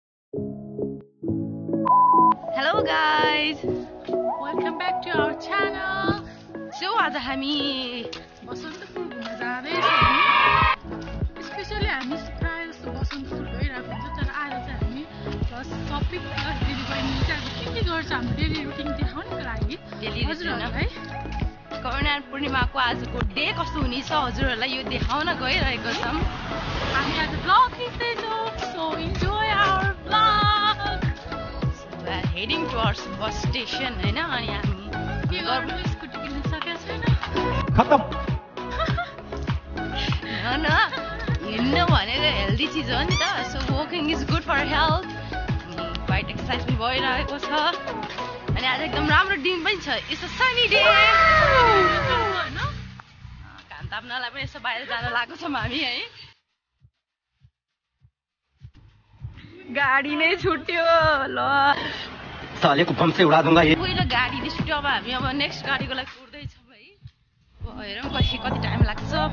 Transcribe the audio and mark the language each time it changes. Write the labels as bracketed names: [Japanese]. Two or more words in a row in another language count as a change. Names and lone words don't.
[English] Hello guys, Welcome back to our channel. [Nepali] so आज हामी बसन्तपुर घुम्न जाँदैछौँ। स्पेशली हामी प्रायः जस्तो बसन्तपुर गइरहेको हुन्छ, तर आज चाहिँ हामी [English] plus shopping plus [Nepali] दिदीबहिनी चाहिँ अब के गर्छ हाम्रो [English] daily routine [Nepali] देखाउनको लागि हजुरहरूलाई करुणा पूर्णिमाको आजको डे कस्तो हुनेछ हजुरहरूलाई यो देखाउन गइरहेको छौँ। हामी आज ब्लग खिच्दैछौँ, [English] so enjoy our vlog. [Nepali] We are heading towards bus station हैन, अनि हामी के गर्नु स्कुटी किन्न सकेको छैन। खत्तम न हिँड्नु भनेको हेल्दी चिज हो नि त, [English] so walking is good for health. white exercise [Nepali] पनि भइरहेको छ अनि आज एकदम राम्रो दिन पनि छ। [English] it's a sunny day. [Nepali] घाम ताप्नलाई पनि यसो बाहिर जान लागेको छौँ हामी है। गाडी नै छुट्यो ल, [Hindi] सालेको बम से उडा दूंगा ये। [Nepali] पहिलो गाडी नै छुट्यो, अब हामी अब नेक्स्ट गाडीको लागि कुर्दैछौँ है। हेरौँ कति टाइम लाग्छ।